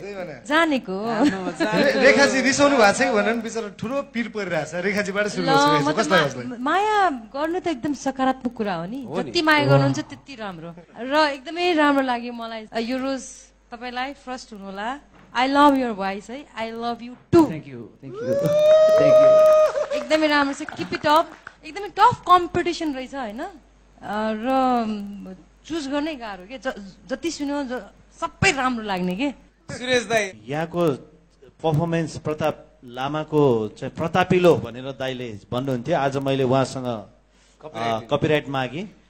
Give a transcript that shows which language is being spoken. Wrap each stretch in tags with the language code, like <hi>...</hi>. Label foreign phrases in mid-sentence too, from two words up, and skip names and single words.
<ne>त्यही भने। जानेको। आमा, जानेको। रे-, रेखाजी रिसाउनु भएको छ कि भनेर नि बिचरा ठुलो पिर परिरहेछ। रेखाजीबाट सुरु ल, गर्छु, रेखाजी। म त कसलाई मा-, गर्छ? माया गर्नु त एकदम सकारात्मक कुरा हो नि। हो नि। जति माया गर्नुहुन्छ, त्यति राम्रो। र एकदमै राम्रो लाग्यो मलाई। अ, यो रोज तपाईँलाई फर्स्ट हुनुहोला।</ne> <en>I love your voice है। I love you too। Thank you, thank you, thank you।</en> <ne>एकदमै राम्रो छ,</ne> <en>keep it up।</en> <ne>एकदमै टफ कम्पिटिसन रहेछ, होइन? अ, र चुज गर्नै गाह्रो के। ज-, जति सुन्यो, ज-, सबै राम्रो लाग्ने के। सुरेश दाई। यहाँको पर्फर्मेन्स प्रताप लामाको चाहिँ प्रतापिलो भनेर दाइले भन्नुहुन्थ्यो। आज मैले उहाँसँग, कपिराइट अ, कपिराइट मागेँ।</ne>